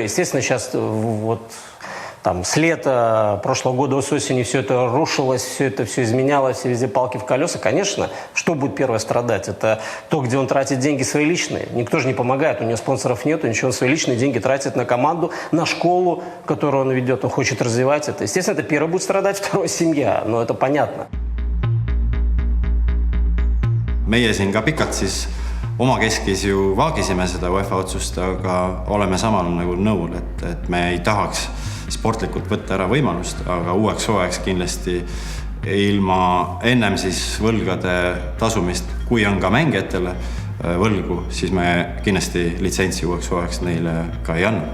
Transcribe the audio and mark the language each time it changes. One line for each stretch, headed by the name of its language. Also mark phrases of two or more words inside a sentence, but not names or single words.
Russian: Естественно, сейчас с лета прошлого года, с осени все это рушилось, все изменялось, все везде палки в колеса. Конечно, что будет первое страдать? Это то, где он тратит деньги свои личные. Никто же не помогает, у него спонсоров нету, ничего, он свои личные деньги тратит на команду, на школу, которую он ведет, он хочет развивать это. Естественно, это первое будет страдать, второе семья, но это понятно.
Estonian: Meie siin ka pikalt siis omakeskis ju vaagisime seda UEFA otsust, aga oleme samal nagu nõul, et me ei tahaks sportlikult võtta ära võimalust, aga uueks hooajaks kindlasti ilma ennem siis võlgade tasumist, kui on ka mängijatele võlgu, siis me kindlasti litsentsi uueks hooajaks neile ka ei anna.